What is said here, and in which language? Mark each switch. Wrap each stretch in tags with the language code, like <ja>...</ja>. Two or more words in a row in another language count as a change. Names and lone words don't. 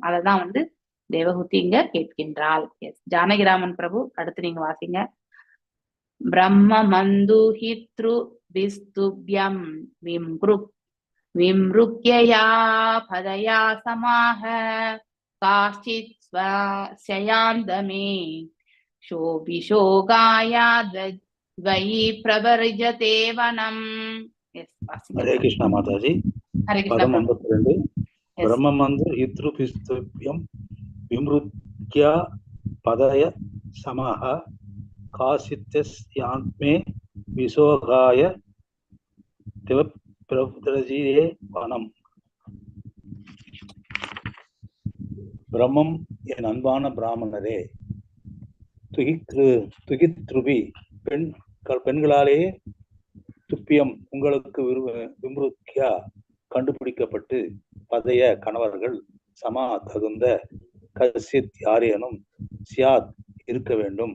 <ta>அததான் வந்து தேவகூதி இங்க கேட்கின்றாள். ஜானகிராமன் பிரபு, அடுத்து நீங்க வாசிங்க.</ta> <sa>ब्रह्म मन्दुहित्रु विस्तुभ्यम् विम्रुक्यया पतया समाह काच्चित् स्वयान्तमे शोभिशोगायाद्वयि प्रवर्जते वनम्.</sa> <hi>हरे कृष्णा माताजी. पदम 52.</hi> <sa>ब्रह्ममंद हितृपिस्तुभ्यं विमृत्या पदय समाह कासित्यस्यान्मे विशोगाय प्रवर्जते वनम्.</sa> <ta>பிரம்மம் என் அன்பான பிராமணரே, துகித்ருபி பெண்களாலே துப்பியம் உங்களுக்கு விம்ருக்கியா கண்டுபிடிக்கப்பட்டு பதைய கணவர்கள் சமா தகுந்த கசித் யாரேனும் சியாத் இருக்க வேண்டும்.</ta>